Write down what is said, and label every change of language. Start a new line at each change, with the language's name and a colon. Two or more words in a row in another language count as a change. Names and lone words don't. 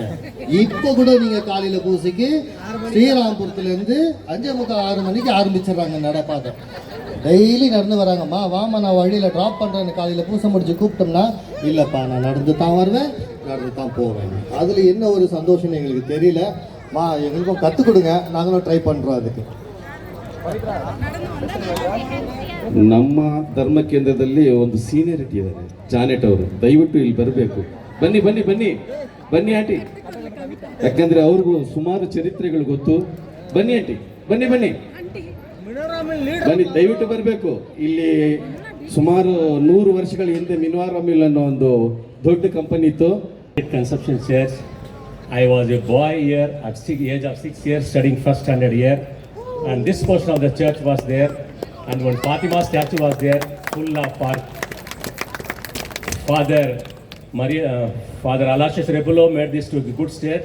Tamil: இப்ப கூட நீங்க காலையில பூசைக்கு ஸ்ரீராம்புரத்துல இருந்து 5:45 மணிக்கு ஆரம்பிச்சிடறாங்க நடப்பாதை. டெய்லி நடந்து வராங்கம்மா. வாமா, நான் வழியில டிராப் பண்றேன்னு காலையில பூசை முடிச்சு கூப்பிட்டோம்னா, இல்லப்பா நான் நடந்து தான் வருவேன், நடந்து தான் போவேன். அதுல என்ன ஒரு சந்தோஷம் எங்களுக்கு தெரியல. எங்களுக்கும் கற்றுக் கொடுங்க, நாங்களும் ட்ரை பண்றோம். அதுக்கு
Kannada: ನಮ್ಮ ಧರ್ಮ ಕೇಂದ್ರದಲ್ಲಿ ಒಂದು ಸೀನಿಯರಿಟಿ ಇದ್ದಾರೆ, ಜಾನೆಟ್ ಅವರು. ದಯವಿಟ್ಟು ಇಲ್ಲಿ ಬರಬೇಕು. ಬನ್ನಿ ಬನ್ನಿ ಬನ್ನಿ ಬನ್ನಿ ಆಂಟಿ, ಯಾಕಂದ್ರೆ ಅವ್ರಿಗೂ ಸುಮಾರು ಚರಿತ್ರೆಗಳು ಗೊತ್ತು. ಬನ್ನಿ ಆಂಟಿ, ಬನ್ನಿ ಬನ್ನಿ ಬನ್ನಿ, ದಯವಿಟ್ಟು ಬರಬೇಕು. ಇಲ್ಲಿ ಸುಮಾರು 100 ವರ್ಷಗಳ ಹಿಂದೆ ಮಿನ್ವಾರಾ ಮಿಲ್ ಅನ್ನೋ ಒಂದು ದೊಡ್ಡ ಕಂಪನಿ ಇತ್ತು.
English: Consumption church. I was a boy here at age of 6 years studying first standard here. and this portion of the church was there, and one Fatima statue was there, full of park. Father Aloysius Rebulo made this to a good state.